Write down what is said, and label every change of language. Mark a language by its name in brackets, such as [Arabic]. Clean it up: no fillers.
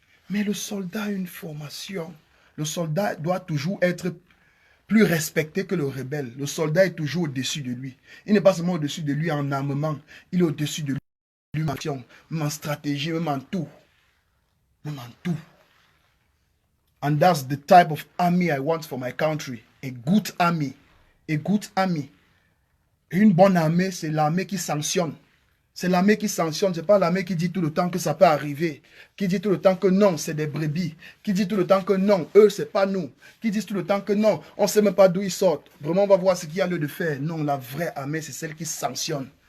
[French] Mais le soldat a une formation. Le soldat doit toujours être plus respecté que le rebelle. Le soldat est toujours au-dessus de lui. Il n'est pas seulement au-dessus de lui en armement, il est au-dessus de lui en action, même en stratégie, même en tout. Même en tout. [English] And that's the type of army I want for my country. A good army. A good army. [French] Une bonne armée, c'est l'armée qui sanctionne. C'est l'armée qui sanctionne. Ce n'est pas l'armée qui dit tout le temps que ça peut arriver. Qui dit tout le temps que non, c'est des brebis. Qui dit tout le temps que non, eux, c'est pas nous. Qui dit tout le temps que non, on ne sait même pas d'où ils sortent. Vraiment, on va voir ce qu'il y a lieu de faire. Non, la vraie armée, c'est celle qui sanctionne.